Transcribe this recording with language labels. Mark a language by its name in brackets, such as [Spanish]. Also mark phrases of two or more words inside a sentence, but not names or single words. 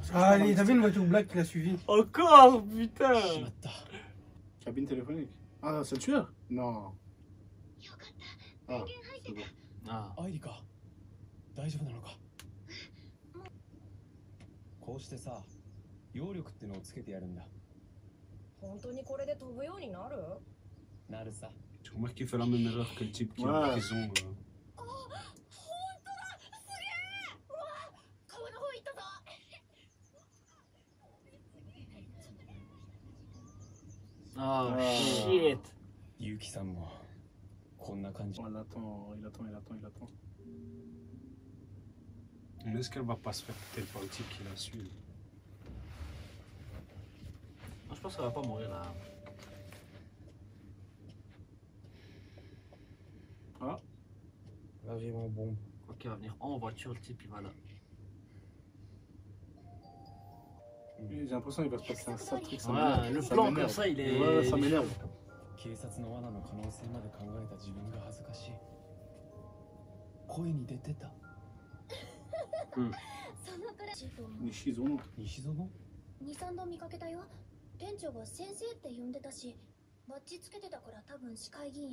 [French] Ah, allez, t'as vu une voiture black qui l'a suivi? Encore putain. [Japanese] しまった。 [French] Cabine téléphonique. Ah, c'est le tueur? Non. Ah, c'est bon. Ah. [Japanese] アイリか。大丈夫なのか。こうしてさ、揚力ってのをつけてやるんだ。本当にこれで飛ぶようになる？なるさ。 [French] Tu remarques qu'il fait la même erreur que le type qui est en Ouais. prison. [Japanese] 川の方行ったぞ。 [French] Ah Ah. shit. [Japanese] ゆうきさんもこんな感じ。 [French] Oh, il attend, il attend, il attend, il attend. Mais est-ce qu'elle va pas se faire peut-être par le type qui la suit? Non, je pense qu'elle va pas mourir là. Ah. J'arrive en bombe. Ok, il va venir en voiture, le type il va là. J'ai l'impression qu'il va se passer un sale truc. Ça Ouais, m'énerve. le Ça plan m'énerve. comme ça il est. Ouais, ça m'énerve. [Japanese] 警察の罠の可能性まで考えた自分が恥ずかしい。声に出てた。そのくらい。 Nishizono. 西園？ 2、3度見かけたよ。店長が先生って呼んでたし、バッジつけてたから多分市会議員。